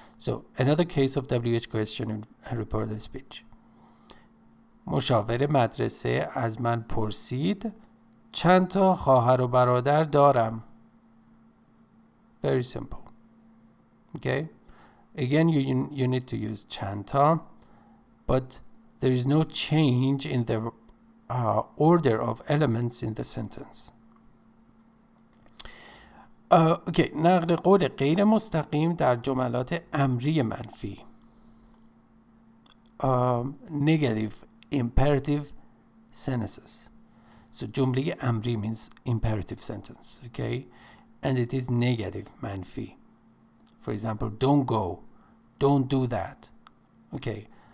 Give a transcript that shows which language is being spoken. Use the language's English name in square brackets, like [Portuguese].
[English] So another case of WH question in reported speech. [Persian] مشاور مدرسه از من پرسید چند تا خواهر و برادر دارم. [English] Very simple. Okay? Again, you need to use چند تا, but there is no change in the order of elements in the sentence. Okay, [Persian] نقل قول غیر مستقیم در جملات امری منفی. [English] Negative imperative sentences. So جمله امری means imperative sentence, okay? And it is negative منفی. For example, don't go, don't do that. Okay.